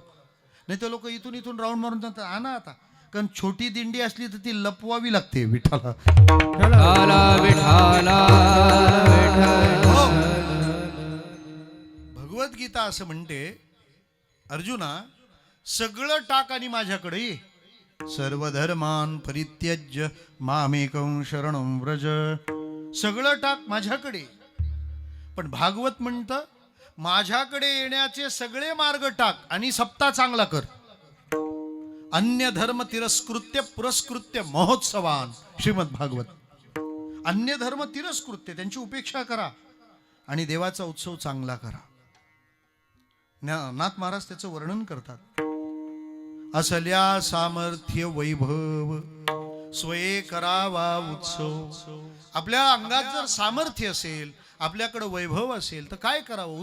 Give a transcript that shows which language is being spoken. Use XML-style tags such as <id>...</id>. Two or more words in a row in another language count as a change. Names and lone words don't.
<mr>नाही तर लोक इथून राऊंड मारून जातात, आणा आता, कारण छोटी दिंडी असली तर ती लपवावी लागते. विठाला भगवद्गीता असं म्हणते, अर्जुना सगळं टाक आणि माझ्याकडे ये.</mr> <sa>सर्व धर्मान परित्यज्य मामेकं शरणं व्रज.</sa> <mr>सगळं टाक माझ्याकडे. पण भागवत म्हणतं माझ्याकडे येण्याचे सगळे मार्ग टाक आणि सप्ताह चांगला कर.</mr> <sa>अन्य धर्म तिरस्कृत्य पुरस्कृत्य महोत्सवान. श्रीमद भागवत. अन्य धर्म तिरस्कृत्य,</sa> <mr>त्यांची उपेक्षा करा आणि देवाचा उत्सव चांगला करा. नाथ महाराज त्याचं वर्णन करतात. असल्या सामर्थ्य वैभव स्वये करावा उत्सव. आपल्या अंगात जर सामर्थ्य असेल, आपल्याकडे वैभव असेल, तर काय करावं?</mr>